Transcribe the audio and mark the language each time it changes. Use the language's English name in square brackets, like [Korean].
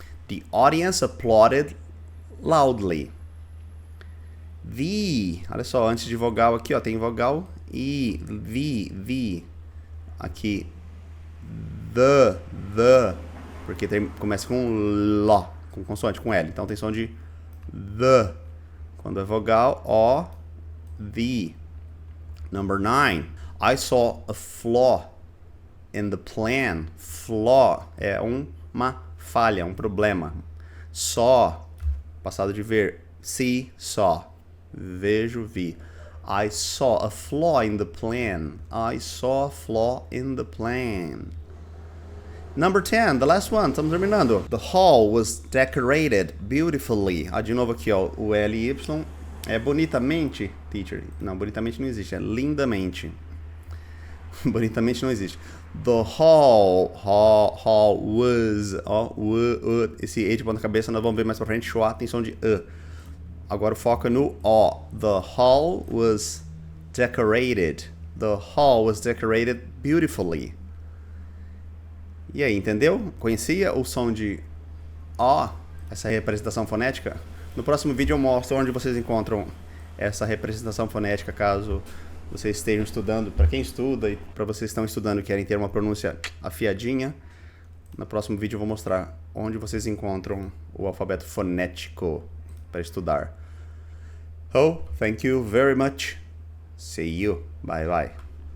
[English] The audience applauded loudly. [Portuguese] The, olha só, antes de vogal aqui, ó, tem vogal I, the, aqui, the, porque começa com lo, com consoante, com L, então tem som de the, quando é vogal, O, the. [English] Number 9, I saw a flaw in the plan. [Portuguese] Flaw é uma falha, um problema. Saw, passado de ver, see, saw. Vejo, vi. [English] I saw a flaw in the plan. I saw a flaw in the plan. Number 10, the last one, [Portuguese] estamos terminando. [English] The hall was decorated beautifully. [Portuguese] De novo aqui, ó, o ly é bonitamente, teacher. Não, bonitamente não existe, é lindamente. Bonitamente não existe. [English] The hall was, [Portuguese] ó, esse e de ponta cabeça nós vamos ver mais pra frente, schwa tem som de Agora o foco é no O. [English] The hall was decorated. The hall was decorated beautifully. [Portuguese] E aí, entendeu? Conhecia o som de O? Essa representação fonética? No próximo vídeo eu mostro onde vocês encontram essa representação fonética, caso vocês estejam estudando. Para quem estuda e para vocês que estão estudando e querem ter uma pronúncia afiadinha, no próximo vídeo eu vou mostrar onde vocês encontram o alfabeto fonético para estudar. [English] Oh, thank you very much. See you. Bye bye.